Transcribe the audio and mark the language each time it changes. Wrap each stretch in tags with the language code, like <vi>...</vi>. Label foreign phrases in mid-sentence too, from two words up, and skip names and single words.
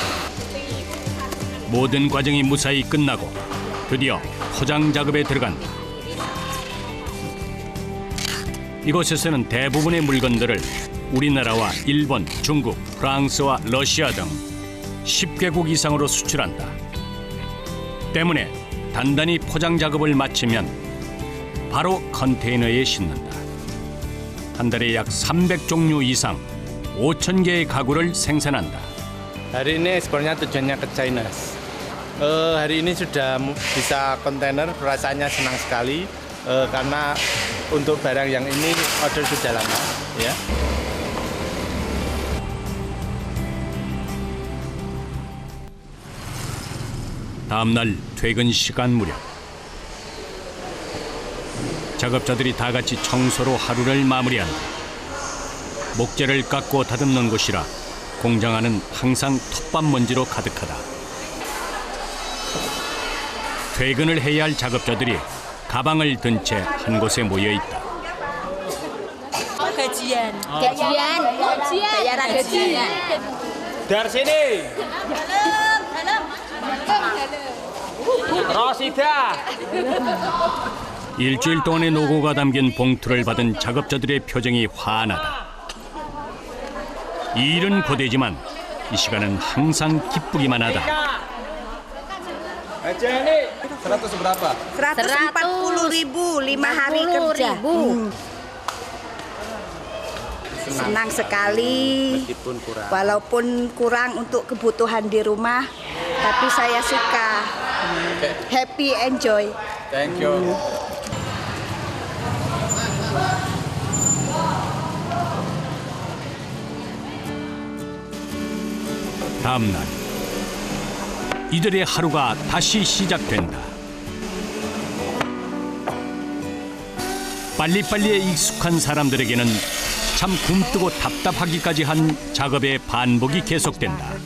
<ko>모든 과정이 무사히 끝나고 드디어 포장 작업에 들어간다. 이곳에서는 대부분의 물건들을 우리나라와 일본, 중국, 프랑스와 러시아 등 10개국 이상으로 수출한다. 때문에 단단히 포장 작업을 마치면 바로 컨테이너에 싣는다. 한 달에 약 300종류 이상 5,000개의 가구를 생산한다.</ko> <id>Hari ini ekspornya tujuannya ke China. Hari ini sudah bisa kontainer, rasanya senang sekali. karena untuk barang yang ini order sudah lama ya.</id> <ko>다음 날 퇴근 시간 무렵 작업자들이 다 같이 청소로 하루를 마무리한다. 목재를 깎고 다듬는 곳이라 공장 안은 항상 톱밥 먼지로 가득하다. 퇴근을 해야 할 작업자들이 가방을 든 채 한 곳에 모여 있다.</ko> <id>Gajian. Bayaran gajian. Dari sini. Rosida.</id> <ko>일주일 동안의 노고가 담긴 봉투를 받은 작업자들의 표정이 환하다. 이 일은 고되지만 이 시간은 항상 기쁘기만 하다.</ko> <id>Aja ini 100 berapa? 140.000 5 hari kerja. Senang sekali, walaupun kurang untuk kebutuhan di rumah, tapi saya suka.</id> <en>Happy, enjoy. Thank you.</en> <ko>다음 날 이들의 하루가 다시 시작된다. 빨리빨리에 익숙한 사람들에게는 참 굼뜨고 답답하기까지 한 작업의 반복이 계속된다.</ko>